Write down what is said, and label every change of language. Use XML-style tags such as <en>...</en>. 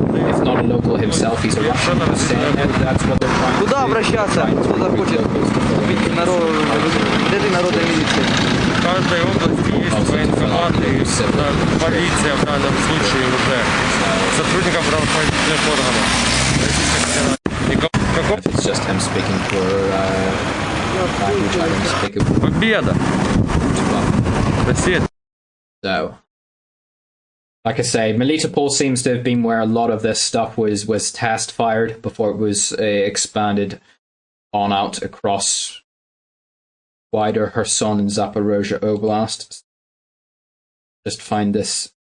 <en>If not a local himself, he's a Russian. That's what they're trying to do.</en> <ru>Куда обращаться, кто захочет убить народной милиции? В каждой области есть военкоматы, полиция в данном случае уже, сотрудникам правоохранительных органов.</ru> <en>It's just him speaking for language I don't speak.</en> <ru>Победа! Россия!</ru> <en>So, like I say, Melitopol seems to have been where a lot of this stuff was test fired before it was expanded on out across wider Kherson and Zaporozhe Oblast. Just find this.</en>